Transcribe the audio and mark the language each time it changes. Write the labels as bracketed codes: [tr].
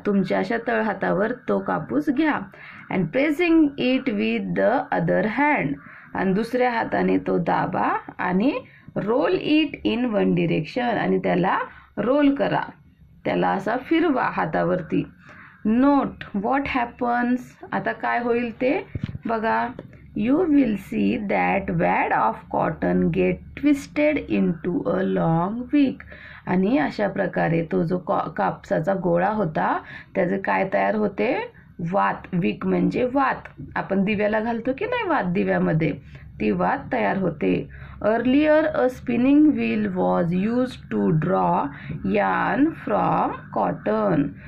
[mr] तुमच्या अशा तळहातावर तो कापूस घ्या. [en] And pressing it with the other hand. [mr] आणि दुसऱ्या हाताने तो दाबा आणि [en] Roll it in one direction. [mr] आणि त्याला रोल करा, त्याला असा फिरवा हातावरती. [en] Note what happens. [mr] आता काय होईल ते बघा. [en] You will see that wad of cotton get twisted into a long wick. [mr] आणि अशा प्रकारे तो जो कापसाचा गोळा होता त्याचे काय तयार होते? वात. विक म्हणजे वात. आपण दिव्याला घालतो की नाही वात दिव्यामध्ये, ती वात तयार होते. [en] Earlier a spinning wheel was use to draw yarn from cotton.